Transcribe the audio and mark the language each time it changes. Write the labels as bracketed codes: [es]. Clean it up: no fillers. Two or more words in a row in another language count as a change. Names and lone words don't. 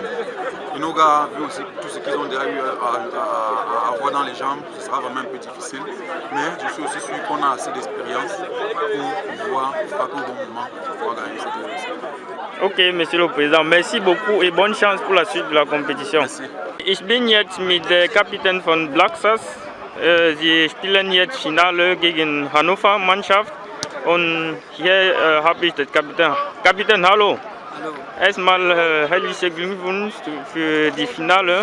[fr] Et nos gars, vu aussi tout ce qu'ils ont déjà eu à avoir dans les jambes, ce sera vraiment un peu difficile. Mais je suis aussi sûr qu'on a assez d'expérience pour pouvoir frapper au bon moment pour pouvoir gagner cette émission. Ok, monsieur le président, merci beaucoup et bonne chance pour la suite de la compétition. Merci. [de] Ich bin jetzt mit der Kapitän von Black Stars. Sie spielen jetzt Finale gegen Hannover Mannschaft und hier habe ich den Kapitän. Kapitän, hallo. Hallo. Erstmal herzlichen Glückwunsch für die Finale.